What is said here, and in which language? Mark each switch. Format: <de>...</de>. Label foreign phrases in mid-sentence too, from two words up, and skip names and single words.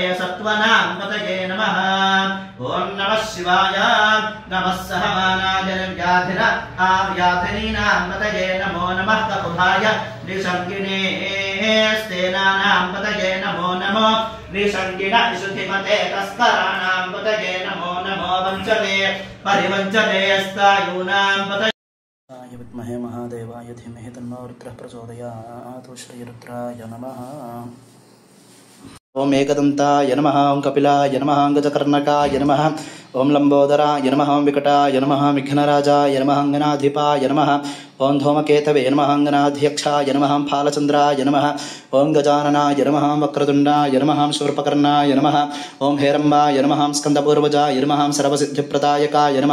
<sa>सत्वनां पतये नमः ओम नमः शिवाय नमः सहमानाय व्याधिर आव्याधिनीनां पतये नमो नमः ककुभाय निसर्गिणे स्तेनानां पतये नमो नमो निसर्गिण विशुद्धिमते तस्कराणां पतये नमो नमो वञ्चते परिवञ्चते स्तायूनां पतये विद्महे महादेवाय धीमहि तन्नो रुद्रः प्रचोदयात् श्रीरुद्राय नमः। ఓం ఏకదంతాయ నమః, ఓం కపిలాయ నమః, గజకర్ణకాయ నమః, ఓం లంబోదరాయ నమః, ఓం వికటాయ నమః, విఘ్నరాజాయ నమః, అంగనాధిపాయ నమః, ఓం ధూమకేతవే నమః, అంగనాధ్యక్షాయ నమః, ఫాలచంద్రాయ నమః, ఓం గజాననాయ నమః, వక్రతుండాయ నమః, శూర్పకర్ణాయ నమః, ఓం హేరంబాయ నమః, స్కందపూర్వజాయ నమః, సర్వసిద్ధిప్రదాయకాయ నమః.</sa>